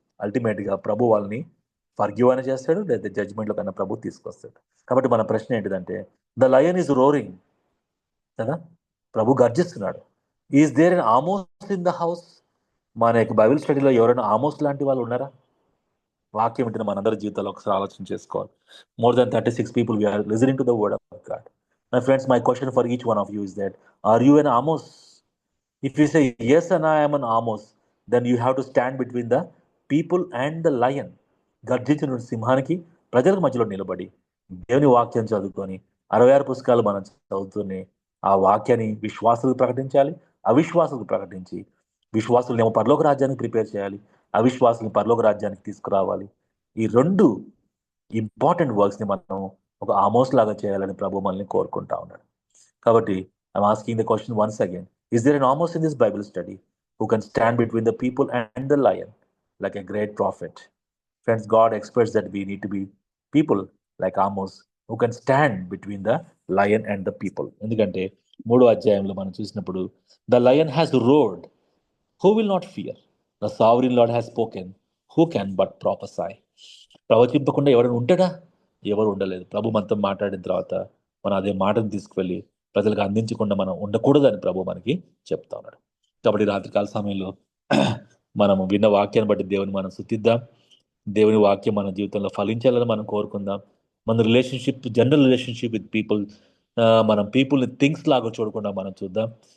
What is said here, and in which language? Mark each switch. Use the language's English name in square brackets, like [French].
[Telugu] అల్టిమేట్గా ప్రభు వాళ్ళని ఫర్గివ్ అని చేస్తాడు, లేదా జడ్జ్మెంట్లో కన్నా ప్రభు తీసుకొస్తాడు. కాబట్టి మన ప్రశ్న ఏంటిదంటే [English] the lion is roaring [Telugu] కదా, ప్రభు గర్జిస్తున్నాడు. [English] Is there an Amos in the house? [Telugu] మన యొక్క బైబిల్ స్టడీలో ఎవరైనా ఆమోస్ లాంటి వాళ్ళు ఉన్నారా? వాక్యం వింటున్న మనందరి జీవితాల్లో ఒకసారి ఆలోచన చేసుకోవాలి. [English] More than 36 people we are listening to the word of God. My friends, my question for each one of you is that, are you an Amos? If you say yes and I am an Amos, then you have to stand between the people and the lion. [Telugu] గర్జించిన సింహానికి ప్రజలకు మధ్యలో నిలబడి దేవుని వాక్యం చదువుకొని 66 పుస్తకాలు మనం చదువుతూనే ఆ వాక్యాన్ని విశ్వాసులకు ప్రకటించాలి, అవిశ్వాసులకు ప్రకటించి విశ్వాసులనేమో పరలోక రాజ్యానికి ప్రిపేర్ చేయాలి, అవిశ్వాసులను పరలోక రాజ్యానికి తీసుకురావాలి. ఈ రెండు ఇంపార్టెంట్ వర్క్స్ని మనం ఒక ఆమోస్ లాగా చేయాలని ప్రభు మనల్ని కోరుకుంటా ఉన్నాడు. [English] కాబట్టి I'm asking the question once again, is there an Amos in this Bible study who can stand between the people and the lion like a great prophet? Friends, God expects that we need to be people like Amos who can stand between the lion and the people. [Telugu] ఎందుకంటే 3వ అధ్యాయంలో మనం చూసినప్పుడు, [English] the lion has roared, who will not fear? The sovereign Lord has spoken, who can but prophesy? [Telugu] ప్రవచింపకుండా ఎవరైనా ఉంటాడా? ఎవరు ఉండలేదు. ప్రభు మనతో మాట్లాడిన తర్వాత మనం అదే మాటను తీసుకువెళ్ళి ప్రజలకు అందించకుండా మనం ఉండకూడదని ప్రభు మనకి చెప్తా ఉన్నాడు. కాబట్టి రాత్రికాల సమయంలో మనము విన్న వాక్యాన్ని బట్టి దేవుని మనం స్తుతిద్దాం. దేవుని వాక్యం మన జీవితంలో ఫలించాలని మనం కోరుకుందాం. మన relationship, [English] general relationship with people, [Telugu] మనం పీపుల్ని థింగ్స్ లాగా చూడకుండా మనం చూద్దాం.